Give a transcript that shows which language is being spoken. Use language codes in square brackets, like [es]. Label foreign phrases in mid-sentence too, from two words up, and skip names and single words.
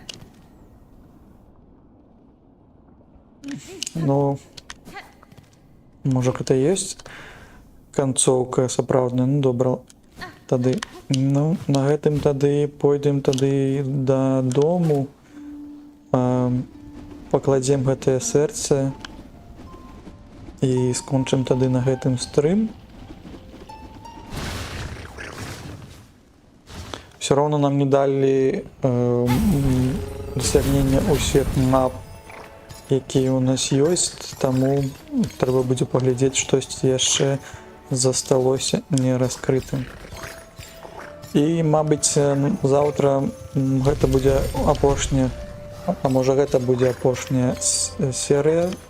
[be] Ну, можа гэта ёсць канцоўка сапраўдная. Ну добра, тады ну на гэтым тады пойдзем тады дадому, пакладзем гэтае сэрца і скончым тады на гэтым стрым. [ru] Все равно [be] нам не далі дасягнення ўсіх мап, якія у нас ёсць, таму трэба будзе паглядзець штосьці яшчэ засталося не раскрытым. І, мабыць, заўтра гэта будзе апошняя, а можа гэта будзе апошняя серыя.